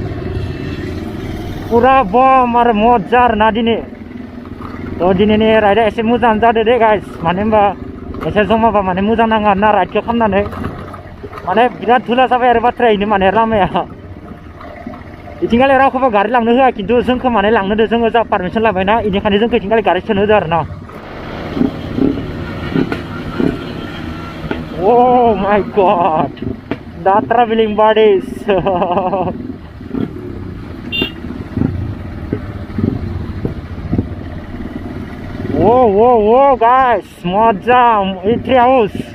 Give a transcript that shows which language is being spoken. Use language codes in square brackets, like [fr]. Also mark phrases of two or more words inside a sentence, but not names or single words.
[brx] पुरा बम आरो मजा आरो ना दिनै थ' दिनैनि राइडआ एसे मोजां जादो दे गाइस मानो होनबा एसे जमाबा माने मोजां नाङो आरो ना राइडखौ खालामनानै माने बिराद धुला जाबाय आरो बाथ्रायैनो माने लामाया इथिंगालि रावखौबो गारि लांनो होआ खिन्थु जोंखौ माने लांनो होदो जोङो जा पारमिसन लाबायना इनिखायनो जोंखौ इथिंगालि गारि सोनो होदो आरो ना [en] Oh my god, the traveling buddies. Whoa guys, mojam, itri house.